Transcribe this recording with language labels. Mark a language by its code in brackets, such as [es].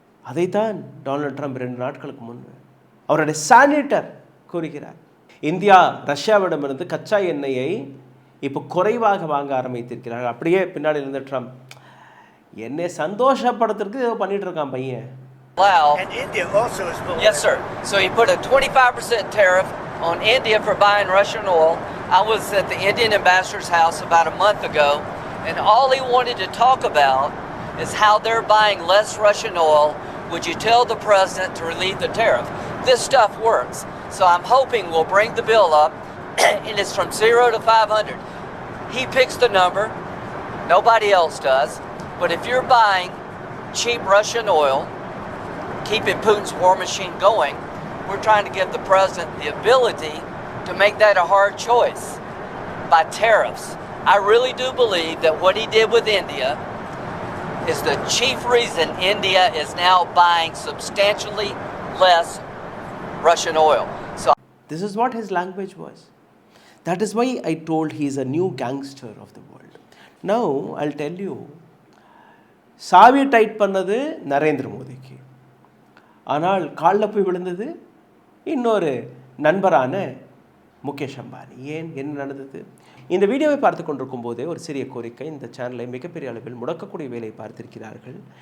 [ta] அதைத்தான் Donald Trump 2 நாட்களுக்கு முன்பு அவருடைய சானிட்டர் கூறுகிறார். இந்தியா ரஷ்யாவிடமிருந்து கச்சா எண்ணெயை இப்போ குறைவாக வாங்க ஆரம்பித்திருக்கிறார்கள். அப்படியே பின்னாடி இருந்த ட்ரம்ப் என்னை சந்தோஷப்படுத்துறதுக்கு பண்ணிட்டு இருக்கான் பையன். [en] And India also is below. Yes, sir. So he put a 25% tariff on India for buying Russian oil. I was at the Indian ambassador's house about a month ago, and all he wanted to talk about is how they're buying less Russian oil. Would you tell the president to relieve the tariff? This stuff works. So I'm hoping we'll bring the bill up, and it's from 0 to 500. He picks the number. Nobody else does. But if you're buying cheap Russian oil, keeping Putin's war machine going, we're trying to give the president the ability to make that a hard choice by tariffs. I really do believe that what he did with India is the chief reason India is now buying substantially less Russian oil. So This is what his language was. That is why I told he is a new gangster of the world. Now, I'll tell you, [ta] சாவி tight பண்ணது நரேந்திர மோடிக்கு, ஆனால் காலில் போய் விழுந்தது இன்னொரு நண்பரான முகேஷ் அம்பானி. ஏன், என்ன நடந்தது? இந்த வீடியோவை பார்த்து கொண்டிருக்கும் போதே ஒரு சிறிய கோரிக்கை. இந்த சேனலை மிகப்பெரிய அளவில் முடக்கக்கூடிய வேலையை பார்த்திருக்கிறார்கள்.